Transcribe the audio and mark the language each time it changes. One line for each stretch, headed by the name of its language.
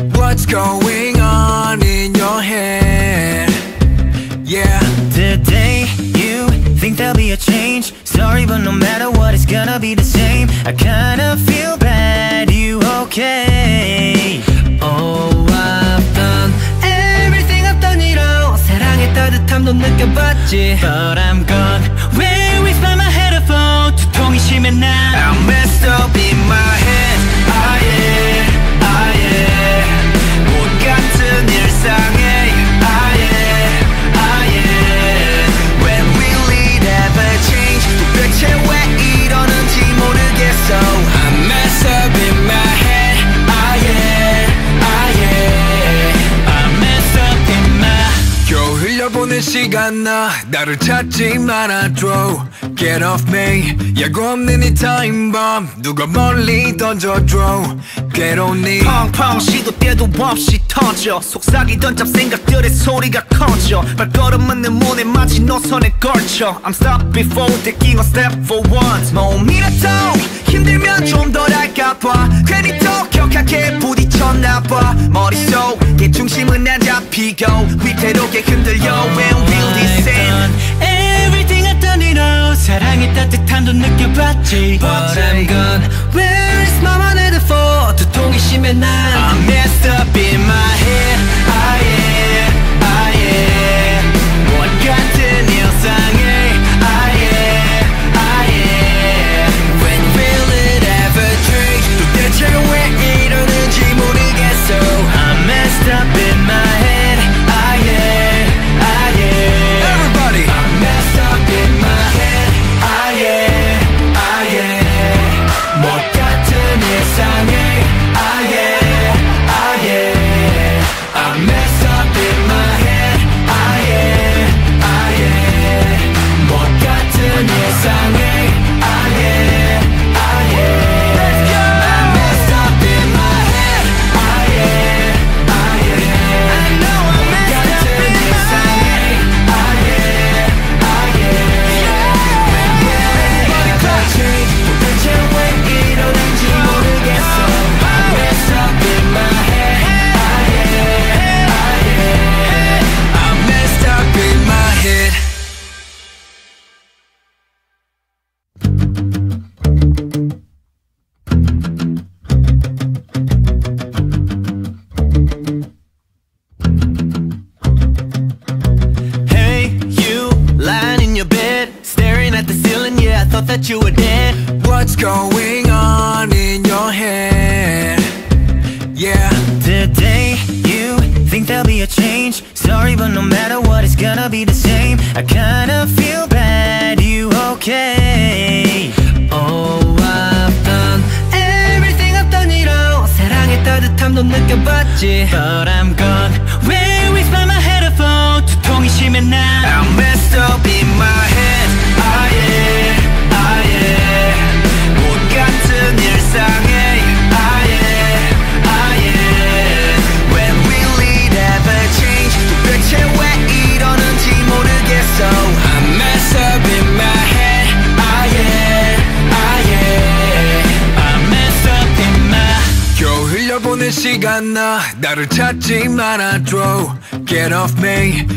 English: What's going on in your head? Yeah. Today you think there'll be a change. Sorry, but no matter what, it's gonna be the same. I kinda feel bad. You okay? Oh, I've done everything I've done it all.
Korean: 사랑의 따뜻함도 느껴봤지.
English: But I'm gone. Where is my headphone?
Korean: 두통이 심해 난
English: I'm messed up in my head. Ah yeah, ah yeah.
Korean: 못 같은 일상에 ah yeah, ah yeah.
English: When will it ever change?
Korean: 도대체 왜 이러는지 모르겠어.
English: I'm messed up in my head. Ah yeah, ah yeah. I'm messed up in my.
Korean: 겨우 흘려보낸 시간 나를 찾지 말아줘.
English: Get off me.
Korean: 예고 없는 이 타임 bomb 누가 멀리 던져줘. 괴로운 네 펑펑 시도 때도 없이 터져. 속삭이던 잡생각들의 소리가 커져. 발걸음은 내 문에 마치 노선에 걸쳐.
English: I'm stopped before taking a step for once.
Korean: 몸이라도 힘들면 좀 덜 할까봐 괜히 더 격하게 부딪혔나봐. 머릿속에 중심은 안 잡히고 위태롭게 흔들려.
English: When will this end? Everything I've done it all.
Korean: 사랑의 따뜻함도 느껴봤지.
English: But I'm gone. Where is my headphone?
Korean: 두통이 심해 난
English: I'm messed up in my head. Ah yeah, ah yeah.
Korean: 못 같은 일상에 ah yeah, ah yeah.
English: When will it ever change?
Korean: 도대체 왜 이러는지 모르겠어.
English: I'm messed up in my head. Ah yeah, ah yeah. Everybody. I'm messed up in my head. Ah yeah, ah yeah.
Korean: 못 같은 일상에 ah yeah, ah yeah.
English: I'm messed up in my head. Ah yeah, ah yeah.
Korean: 못 같은 일상에 ah yeah, ah yeah.
English: Let's go. I'm messed up in my head. Ah yeah, ah yeah. I know I'm messed up in my head. Ah yeah, ah yeah. When will it ever change?
Korean: 도대체 왜 이러는지 모르겠어.
English: I'm messed up in my head. Ah yeah, ah yeah. I'm messed up in my head. Hey, you lying in your bed, staring at the ceiling. Yeah, I thought that you were dead. What's going on in your head? Yeah. Today you think there'll be a change. Sorry, but no matter what, it's gonna be the same. I kinda feel bad. You okay? Oh, I've done everything I've done it all.
Korean: 사랑의 따뜻함도 느껴봤지.
English: But I'm gone. Where is my headphone?
Korean: 두통이 심해 난
English: I'm messed up in my head. Ah yeah, ah yeah.
Korean: 못 같은 일상에 ah yeah, ah yeah.
English: When will it ever change?
Korean: 도대체 왜 이러는지 모르겠어.
English: I'm messed up in my head. Ah yeah, ah yeah. I'm messed up in my.
Korean: 겨우 흘려보낸 시간 나를 찾지 말아줘.
English: Get off me.